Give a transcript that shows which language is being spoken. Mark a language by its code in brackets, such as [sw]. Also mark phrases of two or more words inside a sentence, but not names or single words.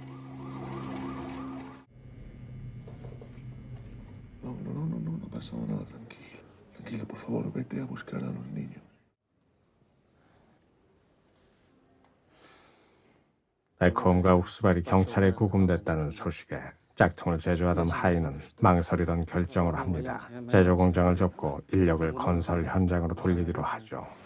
[es] No ha pasado nada, tranquilo. Tranquilo, por favor, vete a buscar a los niños. [ko] 에쿠엄과 옥수발이 경찰에 구금됐다는 소식에 짝퉁을 제조하던 하인은 망설이던 결정을 합니다. 제조 공장을 접고 인력을 건설 현장으로 돌리기로 하죠.